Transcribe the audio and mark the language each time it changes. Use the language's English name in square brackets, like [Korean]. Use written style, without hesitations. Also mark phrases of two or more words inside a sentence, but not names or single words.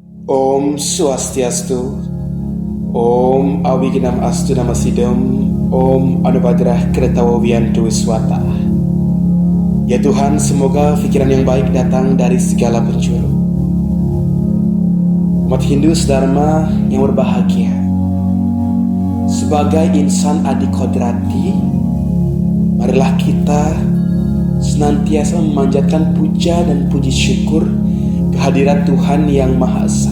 [Sanskrit] Om Swastiastu, Om Awiginam Astu Namasidam, Om Anubadrah Kretawawiyantu Wiswata. [Indonesian] Ya Tuhan, semoga pikiran yang baik datang dari segala penjuru. Umat Hindu Dharma yang berbahagia, sebagai insan adi kodrati, marilah kita senantiasa memanjatkan puja dan puji syukur kehadirat Tuhan yang Maha Esa.